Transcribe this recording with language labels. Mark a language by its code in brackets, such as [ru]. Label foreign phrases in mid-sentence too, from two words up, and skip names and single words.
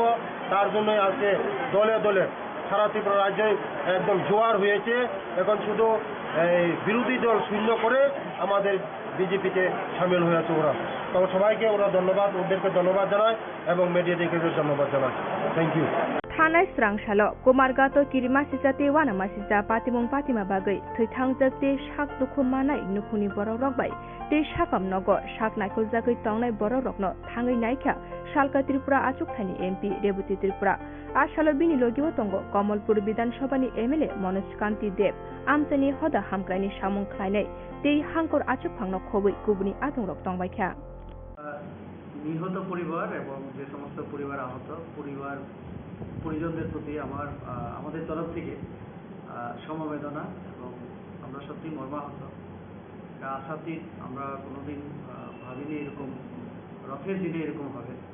[bn] তার জন্যই আজকে দলে দলে সারা ত্রিপুরা রাজ্যে একদম জোয়ার হয়েছে। এখন শুধু বিরোধী দল শূন্য করে আমাদের বিজেপিতে সামিল হয়েছে ওরা। তো সবাইকে ওরা ধন্যবাদ, ওদেরকে ধন্যবাদ জানায় এবং মিডিয়াদেরকে ধন্যবাদ জানায়। [en] thank you. [trp] थानाय स्रांसाल कुमारगातो किरिमासिसा ते वानामासिसा पातिमुं पातिमा बागै थैथांजक ते शाक दुखु मानाय नुखुनि बरक रकबाय ते शाकाम नग शाक नायखौ जागै तंनाय बरक रकनो थाङै नायखा शालका त्रिपुरा आचुकथानि एमपि रेबती त्रिपुरा आशालो बिनि लगिबो तंगो कमलपुर विधानसभानि एमएलए मनोज कान्ति देव आमसानि हदा हामक्रायनि सामुं ख्लायनाय ते हांकर आचुकफांनो खबै गुबुनि आदंरक तंबायखा। [bn] নিহত পরিবার এবং যে সমস্ত পরিবার আহত পরিজনদের প্রতি আমাদের তরফ থেকে সমবেদনা এবং আমরা সত্যি মর্মাহত। এটা আশাতীত, আমরা কোনোদিন ভাবিনি এরকম রথের দিনে এরকম হবে।